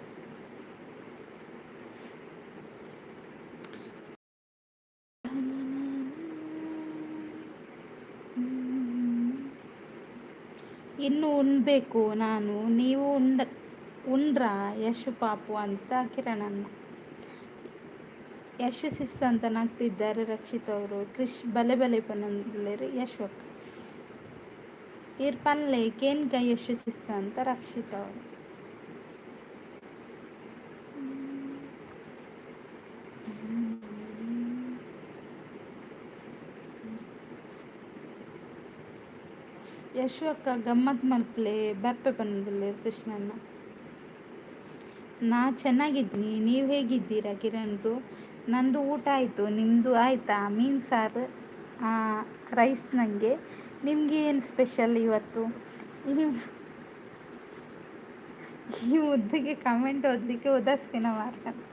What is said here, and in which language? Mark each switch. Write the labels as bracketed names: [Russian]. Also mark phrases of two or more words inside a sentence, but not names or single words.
[Kannada] ಇನ್ನು ಉಣ್ಬೇಕು ನಾನು, ನೀವು ಉಂಡ್ರಾ ಯಶು ಪಾಪು ಅಂತ ಕಿರಣಣ್ಣ. ಯಶು ಸಿಸ್ ಅಂತ ನಗ್ತಿದ್ದಾರೆ ರಕ್ಷಿತ್ ಅವರು. [Tulu] ಕ್ರಿಶ್ ಬಲೆ ಬಲೆ ಪನಂದುಲ್ಲೇರು ಯಶು ಅಕ್ಕ. ಇರ್ಪಲ್ಲೆ ಕೇನ್ಗ [Kannada] ಯಶು ಸಿಸ್ ಅಂತ ರಕ್ಷಿತ್ ಅವರು. [Tulu] ಯಶು ಅಕ್ಕ ಗಮ್ಮತ್ ಮಲ್ಪಲೆ ಬರ್ಪೆ ಬಂದಿಲ್ಲ ಕೃಷ್ಣಣ್ಣ. [Kannada] ನಾ ಚೆನ್ನಾಗಿದ್ದೀನಿ, ನೀವು ಹೇಗಿದ್ದೀರಾ ಕಿರಣ್ರು? ನಂದು ಊಟ ಆಯಿತು, ನಿಮ್ಮದು ಆಯಿತಾ? ಮೀನು ಸಾರು ರೈಸ್. ನನಗೆ ನಿಮಗೆ ಏನು ಸ್ಪೆಷಲ್ ಇವತ್ತು? ಈ ಮುದ್ದಿಗೆ ಕಮೆಂಟ್ ಓದಲಿಕ್ಕೆ ಉದಾಸೀನ ಮಾರ್ಕ.